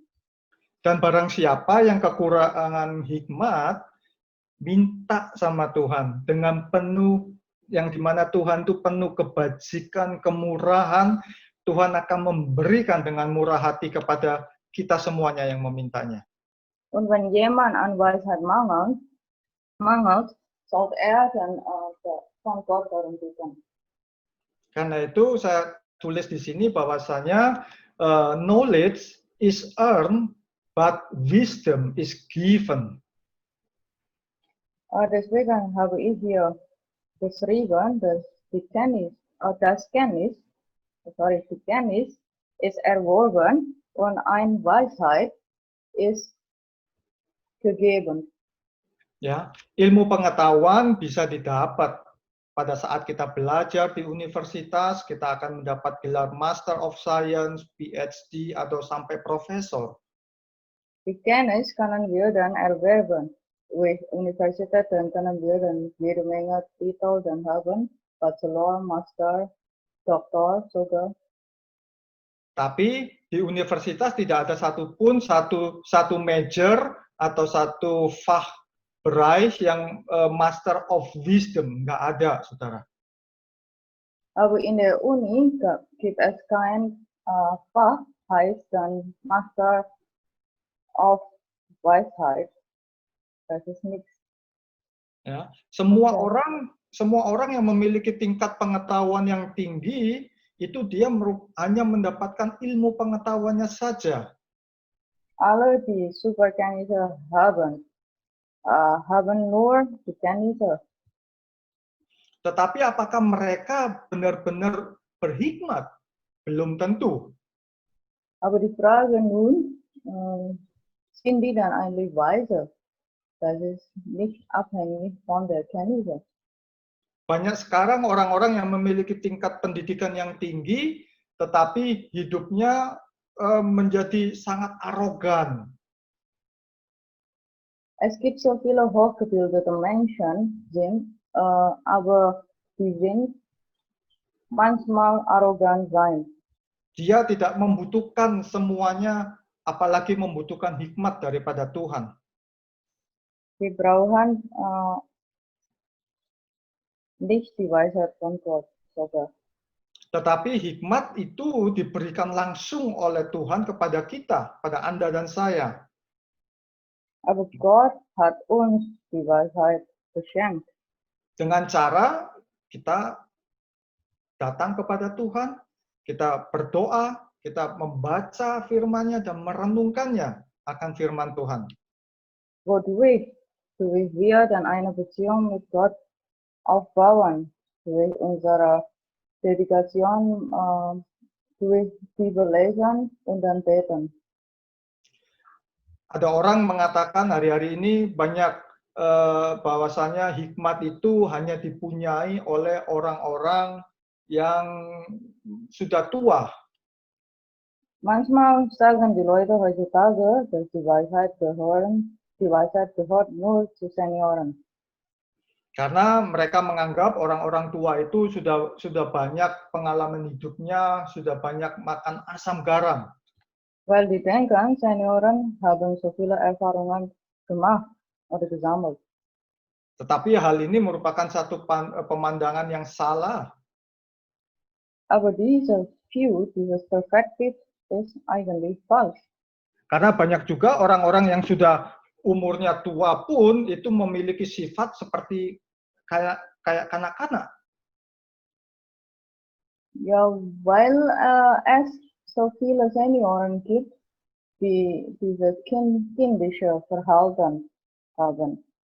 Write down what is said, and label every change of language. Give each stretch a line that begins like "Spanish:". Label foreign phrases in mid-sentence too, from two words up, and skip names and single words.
Indonesian: Dan barang siapa yang kekurangan hikmat, minta sama Tuhan dengan penuh, yang dimana Tuhan itu penuh kebajikan, kemurahan, Tuhan akan memberikan dengan murah hati kepada kita semuanya yang memintanya.
German: Und wenn jemand an Weisheit mangelt, sollte dann von Gott darum bitten.
Indonesian: Karena itu saya tulis di sini bahwasanya
English: knowledge is earned, but wisdom is given.
German: Deswegen habe ich hier geschrieben, dass die Kenntnis ist erworben und eine Weisheit ist gegeben.
Indonesian: Ya, ilmu pengetahuan bisa didapat pada saat kita belajar di universitas, kita akan mendapat gelar
English: Master of Science,
Indonesian: PhD, atau sampai profesor.
German: Die Kenntnis können wir dann erwerben. Durch Universitäten können wir dann jede Menge Titel dann haben, Bachelor, Master, Doktor sogar.
Indonesian: Tapi di universitas tidak ada satupun satu major atau satu Fachbereich yang
English: Master of Wisdom,
Indonesian: nggak ada, saudara.
German: Aber in der Uni gibt es kein Fach, heißt dann
English: Master of
German: Weisheit. Das ist nichts.
Indonesian: Ya, semua Oke. orang yang memiliki tingkat pengetahuan yang tinggi itu dia hanya mendapatkan ilmu pengetahuannya saja.
German: Alle, die Superkenntnisse haben, haben nur die Kenntnisse.
Indonesian: Tetapi apakah mereka benar-benar berhikmat? Belum tentu.
German: Aber die Frage nun, sind die dann eigentlich weise? Das ist nicht abhängig von der Kenntnisse.
Indonesian: Banyak sekarang orang-orang yang memiliki tingkat pendidikan yang tinggi, tetapi hidupnya menjadi sangat arogan.
German: Es gibt so viele hochgebildete Menschen, aber die sind manchmal arrogant sein.
Indonesian: Dia tidak membutuhkan semuanya, apalagi membutuhkan hikmat daripada Tuhan.
German: Sie brauchen nicht die Weisheit von Gott sogar.
Indonesian: Tetapi hikmat itu diberikan langsung oleh Tuhan kepada kita, pada Anda dan saya.
German: Aber Gott hat uns die Weisheit geschenkt.
Indonesian: Dengan cara kita datang kepada Tuhan, kita berdoa, kita membaca firman-Nya dan merenungkannya akan firman Tuhan.
German: Wodurch wir dann eine Beziehung mit Gott aufbauen, durch unsere Dedikation, durch Bibel lesen und dann beten.
Indonesian: Ada orang mengatakan hari-hari ini banyak bahwasanya hikmat itu hanya dipunyai oleh orang-orang yang sudah tua.
German: Manchmal sagen die Leute heutzutage, dass die Weisheit gehört nur zu Senioren.
Indonesian: Karena mereka menganggap orang-orang tua itu sudah banyak pengalaman hidupnya, sudah banyak makan asam garam.
German: Weil die denken, Senioren haben so viele Erfahrungen gemacht oder gesammelt.
Indonesian: Tetapi hal ini merupakan satu pemandangan yang salah.
German: Aber dieses Perspektiv ist eigentlich falsch.
Indonesian: Karena banyak juga orang-orang yang sudah umurnya tua pun itu memiliki sifat seperti kayak kanak-kanak.
German: Ja, weil es so viele Senioren gibt, die dieses kindische Verhalten haben.